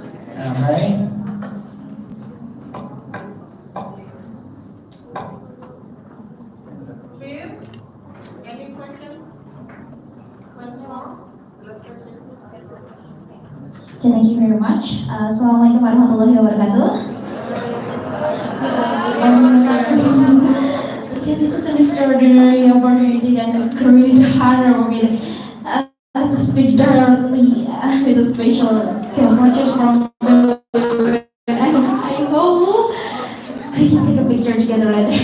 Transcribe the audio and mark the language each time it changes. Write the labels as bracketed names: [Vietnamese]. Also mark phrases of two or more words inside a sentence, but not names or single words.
[English] Alright? Clear? Any questions? Okay, thank you very much. [Arabic] السلام عليكم ورحمة الله وبركاته. [English] Okay, this is an extraordinary opportunity and a great honor for me to speak directly with a special guest lectures from Belarus. I hope we can take a picture together later.